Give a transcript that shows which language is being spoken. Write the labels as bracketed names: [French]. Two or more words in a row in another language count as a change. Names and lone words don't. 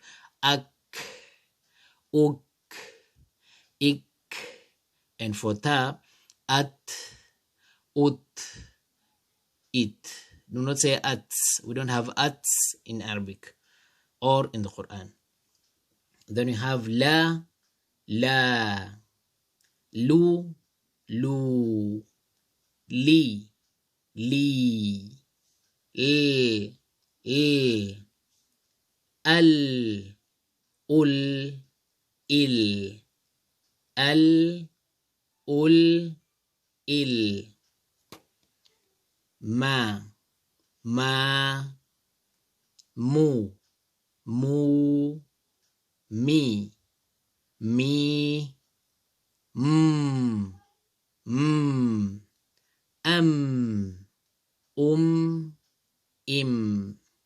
[English] Ak, uk, ik. And for ta, at, ut, it. Do not say ats. We don't have ats in Arabic or in the Quran. Then you have la, la, lu, lu, li, li, ال ال ال ال ال ما مو مي م أم إم